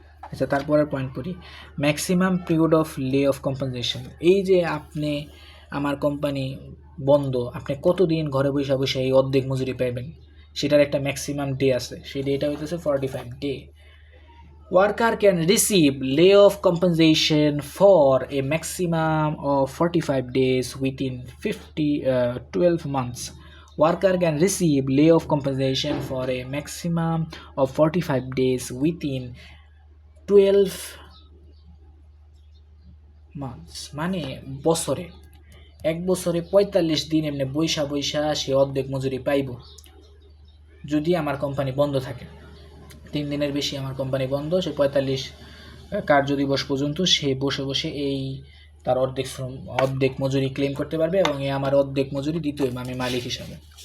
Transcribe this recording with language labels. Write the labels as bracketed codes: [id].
[bn] আচ্ছা, তারপরের পয়েন্ট পড়ি, [en] Maximum period of lay off compensation. [bn] এই যে আপনি আমার কোম্পানি বন্ধ, আপনি কতদিন ঘরে বসে বসে এই অর্ধেক মজুরি পাইবেন, সেটার একটা ম্যাক্সিমাম ডে আছে, সেই ডেটা হইতেছে 45 day. [en] Worker can receive layoff compensation for a maximum of 45 days within 12 months. Worker can receive layoff compensation for a maximum of 45 days within 12 months. [bn] মানে বছরে 1 বছরে 45 দিন এমনি বৈশা বৈশা সে অর্ধেক মজুরি পাইব যদি আমার কোম্পানি বন্ধ থাকে। 3 দিনের বেশি আমার কোম্পানি বন্ধ, সে 45 কার্য দিবস পর্যন্ত সে বসে বসে এই তার অর্ধেক মজুরি ক্লেম করতে পারবে, এবং এই আমার অর্ধেক মজুরি দিতে হইবে আমি মালিক হিসাবে।